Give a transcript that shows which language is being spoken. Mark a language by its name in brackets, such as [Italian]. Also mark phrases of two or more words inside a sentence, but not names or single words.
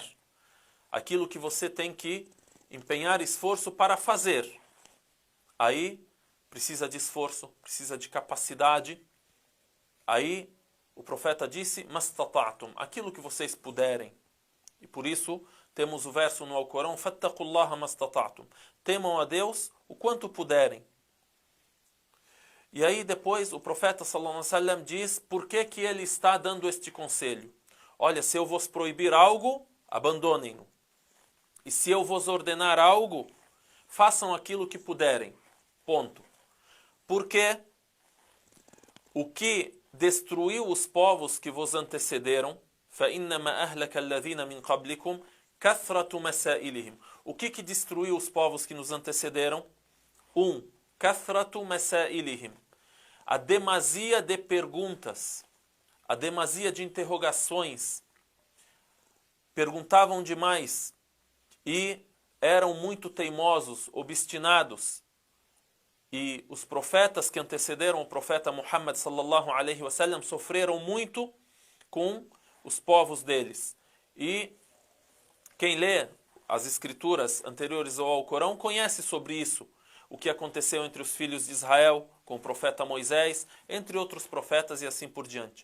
[Portuguese] Aquilo que você tem que empenhar esforço para fazer. Aí precisa de esforço, precisa de capacidade. Aí o profeta disse, mastata'tum, aquilo que vocês puderem. E por isso temos o verso no Alcorão, [Arabic] فاتقوا الله ما استطعتم. [Portuguese] Temam a Deus o quanto puderem. E aí depois o profeta [Arabic] صلى الله عليه وسلم [Portuguese] diz por que ele está dando este conselho. Olha, se eu vos proibir algo, abandonem-no. E se eu vos ordenar algo, façam aquilo que puderem. Ponto. Porque o que destruiu os povos que vos antecederam, [Arabic] فَإِنَّمَا أَهْلَكَ الَّذِينَ مِنْ قَبْلِكُمْ كَثْرَةُ مَسَائِلِهِمْ. [Portuguese] O que destruiu os povos que nos antecederam? [Arabic] كثرة مسائلهم. [Portuguese] A demasia de perguntas, a demasia de interrogações. Perguntavam demais e eram muito teimosos, obstinados. E os profetas que antecederam o profeta Muhammad [Arabic] صلى الله عليه وسلم [Portuguese] sofreram muito com os povos deles. E quem lê as escrituras anteriores ao Alcorão conhece sobre isso. O que aconteceu entre os filhos de Israel com o profeta Moisés, entre outros profetas e assim por diante.